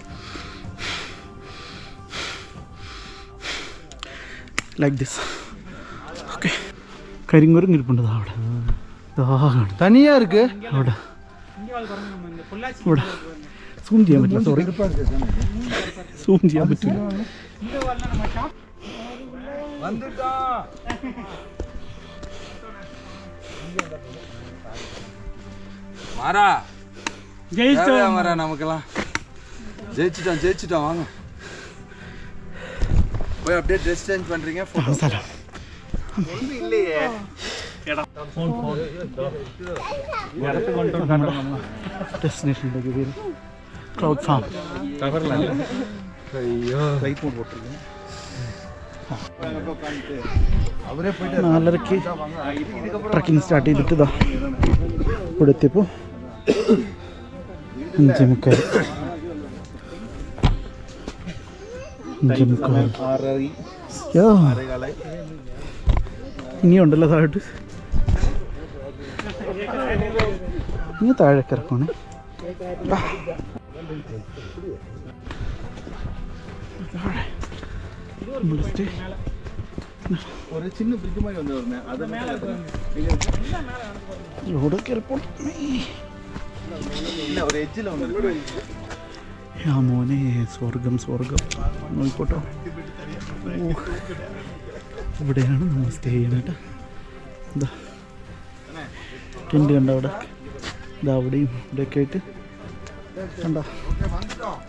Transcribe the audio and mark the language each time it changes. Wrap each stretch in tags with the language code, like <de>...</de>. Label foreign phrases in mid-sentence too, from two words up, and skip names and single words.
<en>like this.</en> <ml>ഓക്കെ, കരിങ്കുരങ്ങ് ഇരിപ്പുണ്ട് അവിടെ.</ml> <ta>തനിയാ ഇருக்கு</ta> <ml>അവിടെ. ഇവിടെ സൂം ചെയ്യാൻ പറ്റില്ല. സോറി, സൂം ചെയ്യാൻ പറ്റില്ല.</ml> <ta>நமக்கெல்லாம் ஜெயிச்சிட்டோம் வாங்க போய் அப்படியே ட்ரெஸ் சேஞ்ச் பண்றீங்க. இல்லையே</ta> <ml>ഡെസ്റ്റിനേഷനിലേക്ക് പേര് ക്ലൗഡ് ഫാം. അയ്യോ 4:30 ട്രക്കിംഗ് സ്റ്റാർട്ട് ചെയ്തിട്ട് ഇതാ ഇവിടെ എത്തിയപ്പോൾ 5:45. ഇനിയുണ്ടല്ലോ താഴോട്ട്. ഇനി താഴേക്ക് ഇറക്കണേ.</ml> <ta>ஒரு சின்ன பிரிட்ஜ் மாதிரி வந்து வருது. அது</ta> <ml>റോഡൊക്കെ എളുപ്പം.</ml> <ta>இல்ல ஒரு எட்ஜ்ல வந்து</ta> <ml>ആ മോനെ, സ്വർഗം നോക്കിക്കോട്ടോ. ഇവിടെയാണ് നമ്മൾ സ്റ്റേ ചെയ്യുന്നത്. എന്താ ടെൻറ്റ് കണ്ട അവിടെ, ഇതാ അവിടെയും ഇവിടെയൊക്കെ ആയിട്ട് കണ്ടോ.</ml>